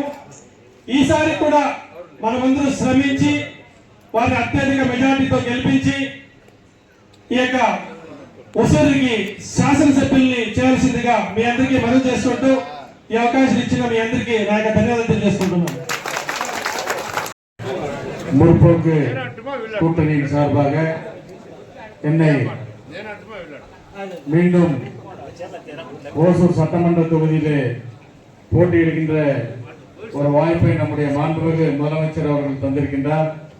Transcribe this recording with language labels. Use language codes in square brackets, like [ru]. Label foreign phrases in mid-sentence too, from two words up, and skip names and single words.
[te] ఈసారి కూడా మనమందరూ శ్రమించి వారిని అత్యధిక మెజార్టీతో గెలిపించి ఈ యొక్క హుసూరుకి శాసనసభ్యుల్ని చేయాల్సిందిగా మీ అందరికీ మనవి చేసుకుంటూ ఈ అవకాశం ఇచ్చిన మీ అందరికీ నా యొక్క ధన్యవాదాలు తెలియజేసుకుంటున్నాను. [ta] முற்போக்கு கூட்டணியின் சார்பாக என்னை மீண்டும் ஓசூர் சட்டமன்ற தொகுதியிலே போட்டியிடுகின்ற ஒரு வாய்ப்பை நம்முடைய மாண்புமிகு முதலமைச்சர் அவர்கள் தந்திருக்கின்றார்.